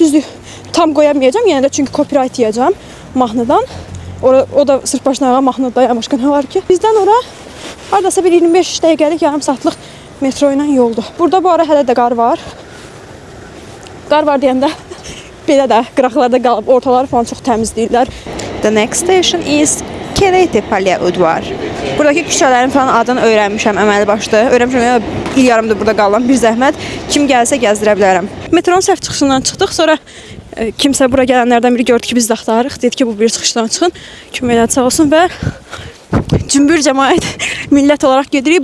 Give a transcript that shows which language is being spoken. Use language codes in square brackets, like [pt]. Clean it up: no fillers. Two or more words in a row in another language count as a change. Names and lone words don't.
[az] Düzdür, tam qoyamayacağam. Yenə də çünki copyright yeyəcəm mahnıdan. O da sırf başına mahnıda başqa nə var ki? Bizdən ora hardasa bir 25 dəqiqəlik, yarım saatlıq metro ilə yoldur. Burada bu ara hələ də qar var. Qar var deyəndə belə də qıraqlarda qalıb, ortaları falan çox təmizləyirlər. [en] The next station is Kerete Palyaudvar. [az] Buradakı küçələrin falan adını öyrənmişəm əməli başda. Öyrənmişəm, il yarımdır burada qalan bir zəhmət. Kim gəlsə gəzdirə bilərəm. Metronun səhv çıxışından çıxdıq, sonra kimsə bura gələnlərdən biri gördü ki, biz də axtarırıq. Dedi ki, bu bir çıxışdan çıxın. Kömək elədi, sağ olsun və cümbür cəmaət millət olaraq gedirik.